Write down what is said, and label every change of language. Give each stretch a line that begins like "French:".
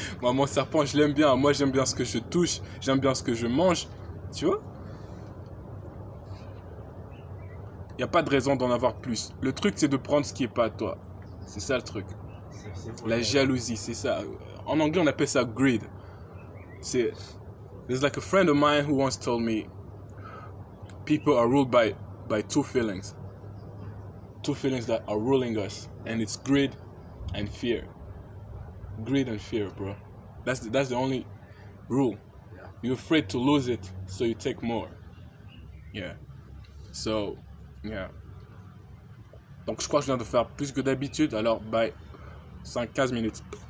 French: Moi, mon serpent, je l'aime bien. Moi, j'aime bien ce que je touche. J'aime bien ce que je mange. Tu vois? Il n'y a pas de raison d'en avoir plus. Le truc, c'est de prendre ce qui est pas à toi. C'est ça le truc. La jalousie, c'est ça. En anglais, on appelle ça greed.
English: There's like a friend of mine who once told me, people are ruled by 2 feelings. 2 feelings that are ruling us, and it's greed and fear. Greed and fear, bro. That's the only rule. Yeah. You're afraid to lose it, so you take more. Yeah. So, yeah.
French: Donc je crois que je viens de faire plus que d'habitude. Alors bye. 5-15 minutes.